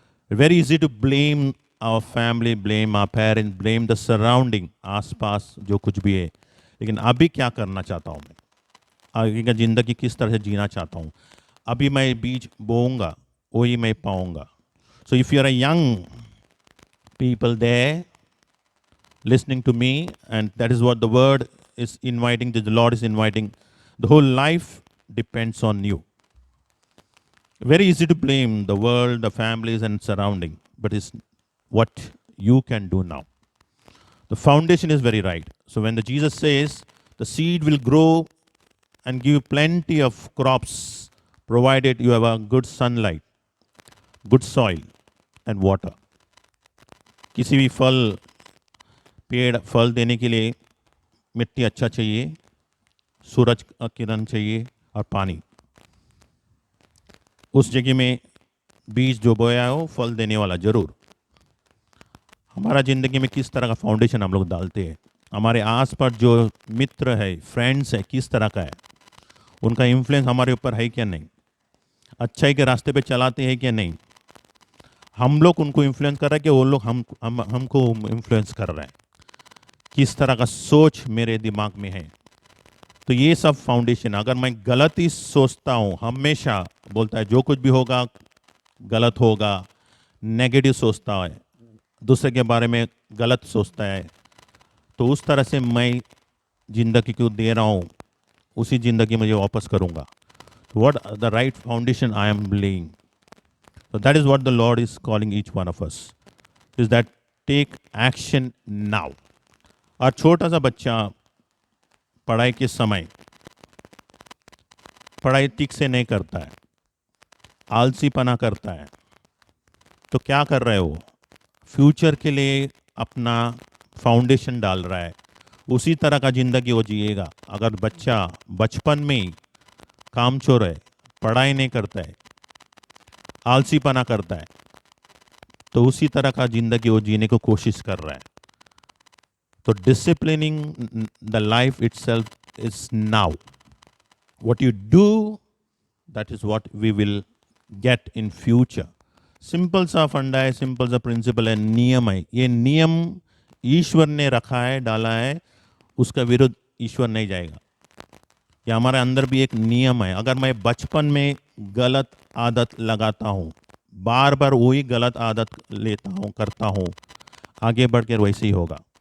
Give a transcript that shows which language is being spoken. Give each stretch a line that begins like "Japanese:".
English: very easy to blame our family, blame our parents, blame the surrounding,
Hindi: आसपास जो कुछ भी है। लेकिन अभी क्या करना चाहता हूँ मैं, आगे का ज़िंदगी किस तरह से जीना चाहता हूँ, अभी मैं बीज बोऊंगा वही मैं पाऊंगा।
English: So if you're a young people there listening to me, and that is what the word is inviting, the Lord is inviting, the whole life depends on you. Very easy to blame the world, the families and surrounding, but it's what you can do now. The foundation is very right. So when the Jesus says the seed will grow and give plenty of crops, provided you have a good sunlight, good soil and water.
Hindi: किसी भी फल, पेड़ फल देने के लिए मिट्टी अच्छा चाहिए, सूरज का किरण चाहिए और पानी। उस जगह में बीज जो बोया हो फल देने वाला जरूर। हमारा ज़िंदगी में किस तरह का फाउंडेशन हम लोग डालते हैं, हमारे आसपास जो मित्र है, फ्रेंड्स है, किस तरह का है, उनका इन्फ्लुएंस हमारे ऊपर है क्या नहीं, अच्छाई के रास्ते पे चलाते हैं क्या नहीं, हम लोग उनको इन्फ्लुएंस कर रहे हैं कि वो लोग हमको इन्फ्लुएंस कर रहे हैं, किस तरह का सोच मेरे दिमाग में है। तो ये सब फाउंडेशन। अगर मैं गलत ही सोचता हूँ, हमेशा बोलता है जो कुछ भी होगा गलत होगा, नेगेटिव सोचता है, दूसरे के बारे में गलत सोचता है, तो उस तरह से मैं ज़िंदगी को दे रहा हूँ, उसी ज़िंदगी मुझे वापस करूँगा।
English: What the right foundation I am laying. So that is what the Lord is calling each one of us. Is that take action now.
Hindi: और छोटा सा बच्चा पढ़ाई के समय पढ़ाई ठीक से नहीं करता है, आलसीपना करता है, तो क्या कर रहे हो? फ्यूचर के लिए अपना फाउंडेशन डाल रहा है। उसी तरह का ज़िंदगी वो जिएगा। अगर बच्चा बचपन में ही कामचोर है, पढ़ाई नहीं करता है, आलसीपना करता है, तो उसी तरह का ज़िंदगी वो जीने को कोशिश कर रहा है।
English: तो disciplining the life itself is now. What you do, that is what we will get in future.
Hindi: Simple सा फंडा है, सिंपल सा प्रिंसिपल है, नियम है। ये नियम ईश्वर ने रखा है, डाला है, उसका विरुद्ध ईश्वर नहीं जाएगा। ये हमारे अंदर भी एक नियम है। अगर मैं बचपन में गलत आदत लगाता हूँ, बार बार वही गलत आदत लेता हूँ, करता हूँ, आगे बढ़कर वैसे ही होगा।